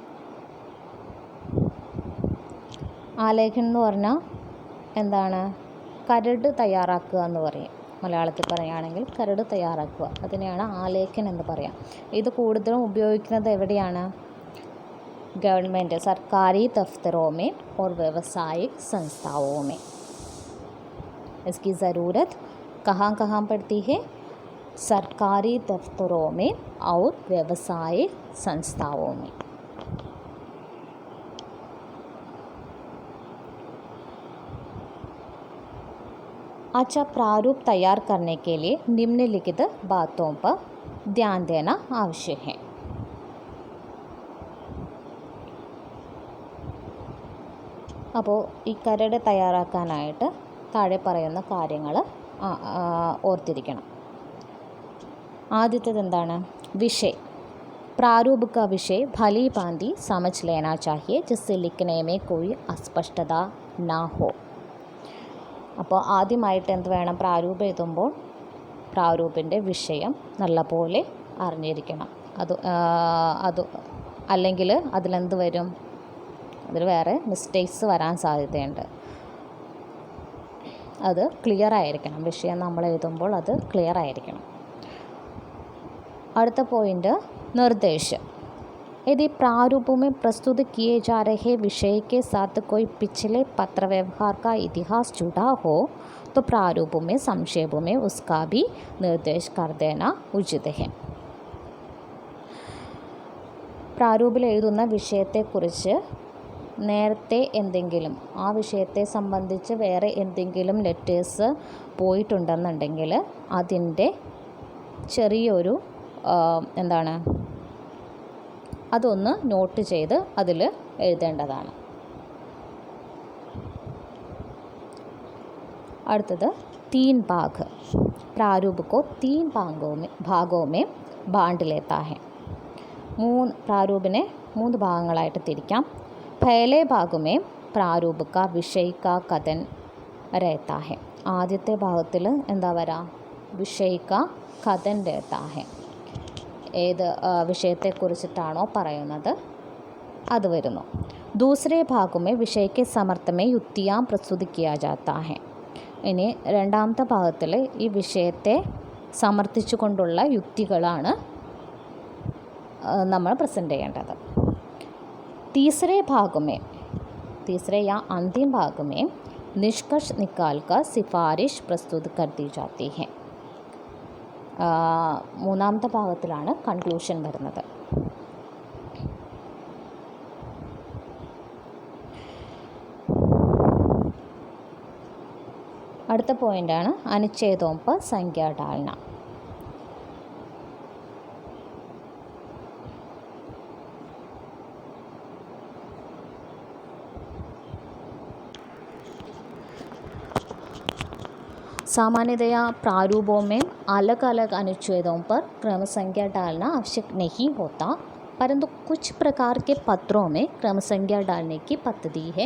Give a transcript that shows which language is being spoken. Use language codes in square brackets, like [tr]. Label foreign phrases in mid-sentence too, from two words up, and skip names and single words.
[ml] ആലേഖനം എന്ന് പറഞ്ഞാൽ എന്താണ്? കരട് തയ്യാറാക്കുക എന്ന് പറയും. മലയാളത്തിൽ പറയുകയാണെങ്കിൽ കരട് തയ്യാറാക്കുക, അതിനെയാണ് ആലേഖൻ എന്ന് പറയാം. ഇത് കൂടുതലും ഉപയോഗിക്കുന്നത് എവിടെയാണ്? [hi] गवर्नमेंट सरकारी दफ्तरों में और व्यावसायिक संस्थाओं में. इसकी ज़रूरत कहाँ कहाँ पड़ती है? सरकारी दफ्तरों में और व्यावसायिक संस्थाओं में. अच्छा, प्रारूप तैयार करने के लिए निम्नलिखित बातों पर ध्यान देना आवश्यक है. [ml] അപ്പോൾ ഈ കരട് തയ്യാറാക്കാനായിട്ട് താഴെ പറയുന്ന കാര്യങ്ങൾ ഓർത്തിരിക്കണം. ആദ്യത്തേത് എന്താണ്? വിഷय. [hi] प्रारूप का विषय भली भांति समझ लेना चाहिए जिससे लिखने में कोई अस्पष्टता ना हो. [ml] അപ്പോൾ ആദ്യമായിട്ട് എന്ത് വേണം? പ്രാരൂപം എഴുതുമ്പോൾ പ്രാരൂപിൻ്റെ വിഷയം നല്ലപോലെ അറിഞ്ഞിരിക്കണം. അത് അല്ലെങ്കിൽ അതിലെന്ത് വരും? അതിൽ വേറെ മിസ്റ്റേക്സ് വരാൻ സാധ്യതയുണ്ട്. അത് ക്ലിയർ ആയിരിക്കണം. വിഷയം നമ്മൾ എഴുതുമ്പോൾ അത് ക്ലിയർ ആയിരിക്കണം. അടുത്ത പോയിൻ്റ് നിർദ്ദേശം. [hi] यदि प्रारूप में प्रस्तुत किए जा रहे विषय के साथ कोई पिछले पत्र व्यवहार का इतिहास जुड़ा हो तो प्रारूप में संक्षेप में उसका भी निर्देश कर देना उचित है. [ml] പ്രാരൂപിൽ എഴുതുന്ന വിഷയത്തെക്കുറിച്ച് നേരത്തെ എന്തെങ്കിലും ആ വിഷയത്തെ സംബന്ധിച്ച് വേറെ എന്തെങ്കിലും ലെറ്റേഴ്സ് പോയിട്ടുണ്ടെന്നുണ്ടെങ്കിൽ അതിൻ്റെ ചെറിയൊരു എന്താണ് അതൊന്ന് നോട്ട് ചെയ്ത് അതിൽ എഴുതേണ്ടതാണ്. [hi] അടുത്തത് तीन भाग. प्रारूप को 3 भागों में बांट लेता है. [ml] प्रारूपिനെ 3 ഭാഗങ്ങളായിട്ട് തിരിക്കാം. [hi] पहले भाग में प्रारूप का विषय का कथन रहता है. [ml] ആദ്യത്തെ ഭാഗത്തിൽ എന്താ വരാ? [hi] विषय का कथन रहता है. [ml] ഏത് വിഷയത്തെക്കുറിച്ചിട്ടാണോ പറയുന്നത് അത് വരുന്നു. [hi] दूसरे भाग में विषय के समर्थन में युक्तियाँ प्रस्तुत किया जाता है. [ml] ഇനി രണ്ടാമത്തെ ഭാഗത്തിൽ ഈ വിഷയത്തെ സമർത്ഥിച്ചുകൊണ്ടുള്ള യുക്തികളാണ് നമ്മൾ പ്രസൻറ്റ് ചെയ്യേണ്ടത്. [hi] तीसरे या अंतिम भाग में निष्कर्ष निकाल कर सिफारिश प्रस्तुत कर दी जाती है. [ml] മൂന്നാമത്തെ ഭാഗത്തിലാണ് കൺക്ലൂഷൻ വരുന്നത്. അടുത്ത പോയിൻ്റാണ് [hi] അനുച്ഛേദോं पर संज्ञा डालना. सामान्यतया प्रारूपों में अलग अलग अनुच्छेदों पर क्रम संख्या डालना आवश्यक नहीं होता, परंतु कुछ प्रकार के पत्रों में क्रम संख्या डालने की पद्धति है.